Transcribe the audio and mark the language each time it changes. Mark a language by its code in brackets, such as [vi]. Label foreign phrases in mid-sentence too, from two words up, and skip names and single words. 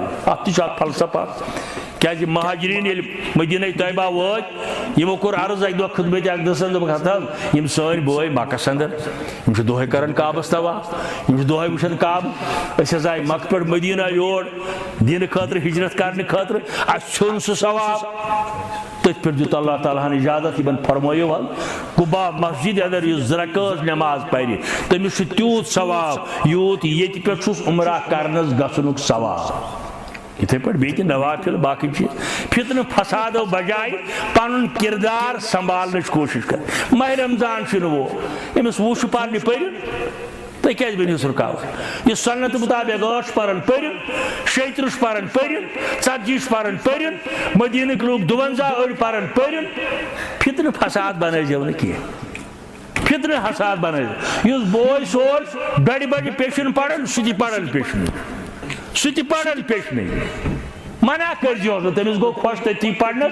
[ks] اتھ تہِ چھُ اکھ فلسفہ کیازِ مہاجرین ییٚلہِ مدینہ طیبہ وٲتۍ یمو کوٚر عرض اکہِ دۄہ خدمت اقدسن دوٚپُکھ حضرت یم سٲنۍ بٲے مکس اندر یم چھِ دۄہے کران کعبس طواف یم چھِ دۄہے وٕچھان کعبہٕ أسۍ حظ آیہِ مکہ پٮ۪ٹھ مدینہ یور دینہٕ خٲطرٕ ہجرت کرنہٕ خٲطرٕ اَسہِ ژھیوٚن سُہ ثواب. تٔتھۍ پٮ۪ٹھ دیُت اللہ تعالیٰ ہن اجازت یمن فرمٲیِو حظ قبا مسجد اندر یُس 2 رکٲژ نماز پرِ تٔمِس چھُ تیوٗت ثواب یوٗت ییٚتہِ پٮ۪ٹھ چھُس عمرہ کرنس گژھنُک ثواب. یتھے پہ بیٚیہِ نوافل باقی چیز فتنہ فسادو بجائے پن کردار سنبھالنے کوشش کر. ماہ رمضان وہ امس وہ پرنہ پٔرِو تُہۍ کیٛازِ بٔنِوس رُکاوٹ یہ سنت مطابق 8 پرن پٔرِو 36 پرن پٔرِو 40 پرن پٔرِو مدینٕکۍ لوٗکھ 52 أڑۍ پرن پٔرِو. فتنہ فساد بنٲیزیو نہٕ کینٛہہ فتنہ فساد بنٲیزیو. یُس بوے سوز بڑِ بڑِ پیشن پرن سُہ تہِ پرن پیشن سُہ تہِ پرن پیشنٕے منع کٔرزیوس نہٕ تٔمِس گوٚو خۄش تٔتھی پرنس.